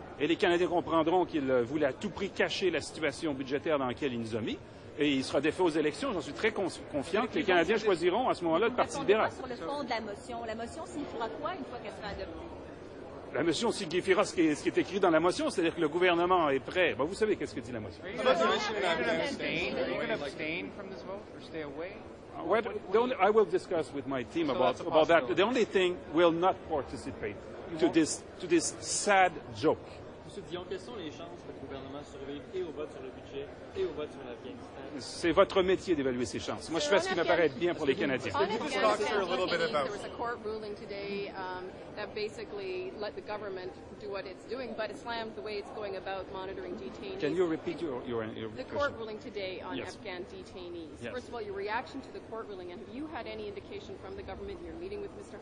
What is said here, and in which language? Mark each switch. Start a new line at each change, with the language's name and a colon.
French: Et les Canadiens comprendront qu'il voulait à tout prix cacher la situation budgétaire dans laquelle il nous a mis. Et il sera défait aux élections. J'en suis très confiant que les Canadiens choisiront à ce moment-là le Parti libéral. Sur le fond de la motion signifiera quoi une fois qu'elle sera adoptée? La motion signifiera ce qui est écrit dans la motion, c'est-à-dire que le gouvernement est prêt. Ben, vous savez qu'est-ce que dit la motion.
English: Are you going to abstain from this vote or stay away? Well, I will discuss with my team about that. The only thing will not participate to this sad joke.
French: Monsieur Dion, quelles sont les chances que le gouvernement survive et au vote sur le budget et au vote sur l'Afghanistan? C'est votre métier d'évaluer ces chances. Moi, je fais ce qui me paraît bien pour les Canadiens.
English: On Afghanistan, there was a court ruling today that basically let the government do what it's doing, but it slammed the way it's going about monitoring detainees. Can you repeat your The court ruling today on Yes. Afghan detainees. Yes. First of all, your reaction to the court ruling, and have you had any indication from the government in your meeting with Mr.